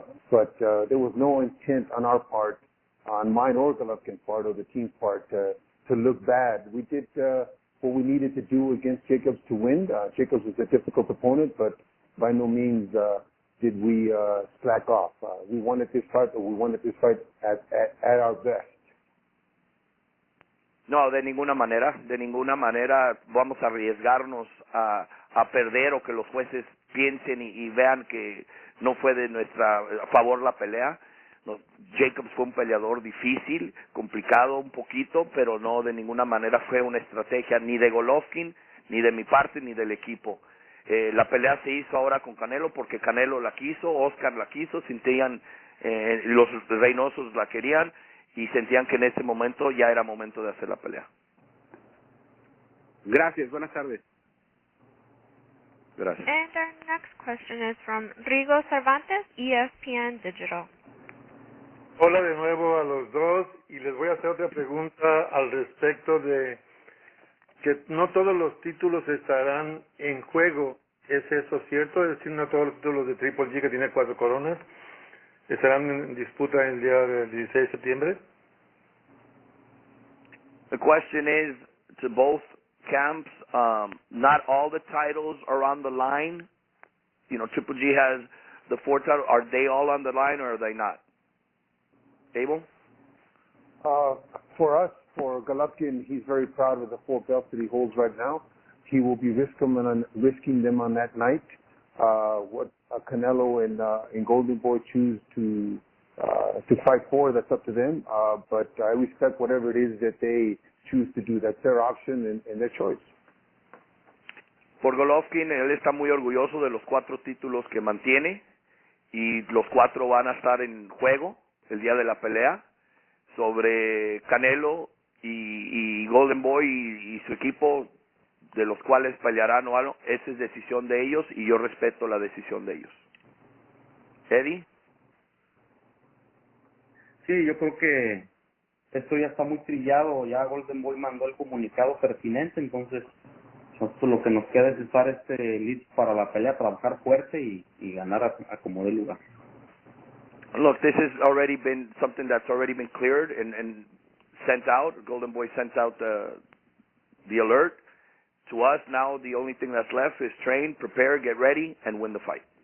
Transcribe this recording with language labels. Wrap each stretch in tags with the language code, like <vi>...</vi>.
<en>But there was no intent on our part, on mine or Golovkin's part or the team's part, to look bad. We did what we needed to do against Jacobs to win. Jacobs was a difficult opponent, but by no means did we slack off. We wanted this fight, but we wanted this fight at our best.</en> <es>No, de ninguna manera vamos a arriesgarnos a perder o que los jueces piensen y vean que no fue de a favor la pelea. No, Jacobs fue un peleador difícil, complicado un poquito, pero no de ninguna manera fue una estrategia ni de Golovkin, ni de mi parte, ni del equipo. La pelea se hizo ahora con Canelo porque Canelo la quiso, Oscar la quiso, sentían, los Reynosos la querían y sentían que en ese momento ya era momento de hacer la pelea. Gracias, buenas tardes. Gracias.</es> <en>And our next question is from Rigo Cervantes, ESPN Digital.</en> <es>Hola de nuevo a los dos y les voy a hacer otra pregunta al respecto de que no todos los títulos estarán en juego. ¿Es eso cierto? Es decir, no todos los títulos de Triple G, que tiene 4 coronas, estarán en disputa el día del 16 de septiembre.</es> <en>The question is to both camps, not all the titles are on the line. You know, Triple G has the 4 titles. Are they all on the line or are they not? Abel? For us, for Golovkin, he's very proud of the 4 belts that he holds right now. He will be risking them on that night. What Canelo and Golden Boy choose to fight for, that's up to them. But I respect whatever it is that they choose to do. That's their option and their choice.</en> <es>Por Golovkin, él está muy orgulloso de los 4 títulos que mantiene y los 4 van a estar en juego el día de la pelea. Sobre Canelo y Golden Boy y su equipo, de los cuales pelearán o algo, esa es decisión de ellos y yo respeto la decisión de ellos. Eddy? Sí, yo creo que esto ya está muy trillado, ya Golden Boy mandó el comunicado pertinente, entonces nosotros lo que nos queda es estar listos para la pelea, trabajar fuerte y ganar a como dé lugar.</es> <en>Look, this has already been something that's already been cleared and sent out. Golden Boy sent out the alert to us. Now the only thing that's left is train, prepare, get ready, and win the fight.</en>